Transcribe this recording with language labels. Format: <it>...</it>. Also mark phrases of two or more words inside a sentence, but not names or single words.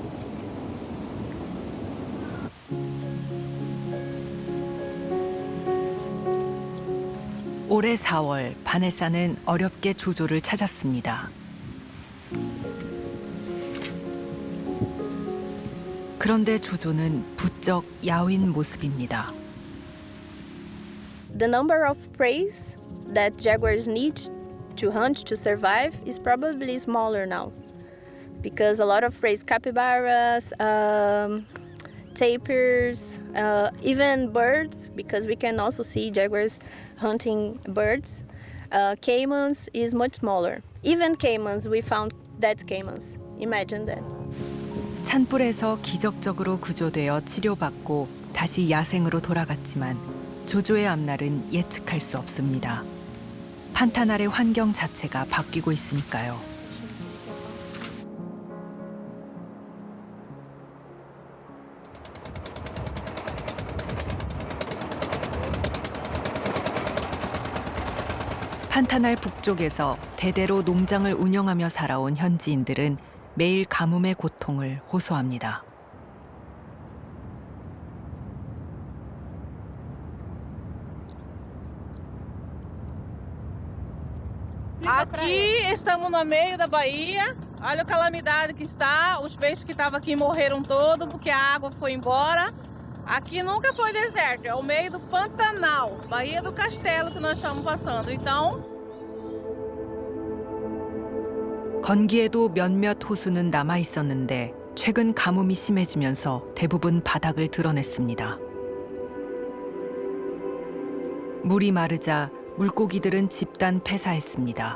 <ko>올해 4월 바네사는 어렵게 조조를 찾았습니다. 그런데 조조는 부쩍 야윈 모습입니다.</ko> <en>The number of preys that jaguars need to hunt to survive is probably smaller now. Because a lot of preys, capybaras, tapirs, even birds, because we can also see jaguars hunting birds. Caimans is much smaller. Even caimans, we found dead caimans. Imagine that.</en> <ko>산불에서 기적적으로 구조되어 치료받고 다시 야생으로 돌아갔지만 조조의 앞날은 예측할 수 없습니다. 판타날의 환경 자체가 바뀌고 있으니까요. 판타날 북쪽에서 대대로 농장을 운영하며 살아온 현지인들은 매일 가뭄의 고통을 호소합니다.</ko> <pt>Aqui estamos no meio da Bahia. Olha a calamidade que está. Os peixes que estavam aqui morreram todos porque a água foi embora. Aqui nunca foi deserto, é o meio do Pantanal, Baía do Castelo que nós estamos passando. Então,</pt> <ko>건기에도 몇몇 호수는 남아 있었는데 최근 가뭄이 심해지면서 대부분 바닥을 드러냈습니다. 물이 마르자 물고기들은 집단 폐사했습니다.</ko>